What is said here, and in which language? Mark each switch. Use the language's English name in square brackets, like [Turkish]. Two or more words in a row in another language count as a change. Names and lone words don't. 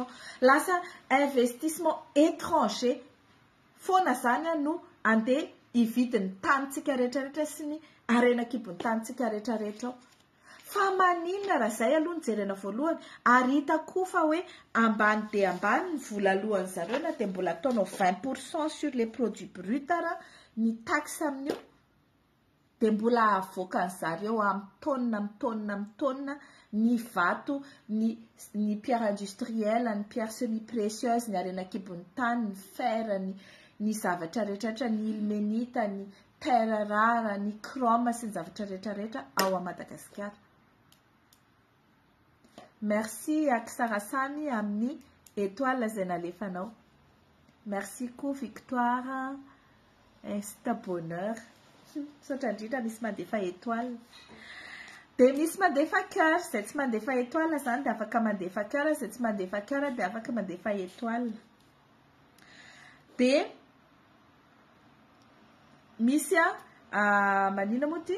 [Malagasy] Lasa [French] investissement étranger [Malagasy] foana zany no andeha hividy ny tanitsika rehetrarehetra sy ny arenakibon'ny tanitsika rehetrarehetra. Fa maninona raha zay aloha ny jerena voalohany ary hita koa fa hoe ambany dia ambany ny vola alohan'ny zareo na dia mbola ataonao 20% [French] sur les produits bruts [Malagasy] ny taxe amin'io dia mbola avoakan zareo amin'ny taonina ny vato, ny [French] pierre industrielle, [Malagasy] ny [French] pierre semi-précieuse, [Malagasy] ny arenakibon'ny tany, ny fer, ny zavatra rehetrarehetra, ny ilmenita, ny [French] terre rare, [Malagasy] ny chrome sy ny zavatra rehetrarehetra ao a Madagasikara. Merci Aksarasamy amin'ny étoile zay nalefanao. [French] Merci koa Victoire. C'est un bonheur. [Malagasy] Sotra indrindra misy mandefa étoile. Dia misy mandefa cœur, zay tsy mandefa étoile zany dia afaka mandefa cœur, zay tsy mandefa cœur dia afaka mandefa étoile. Dia misy manina moa ty?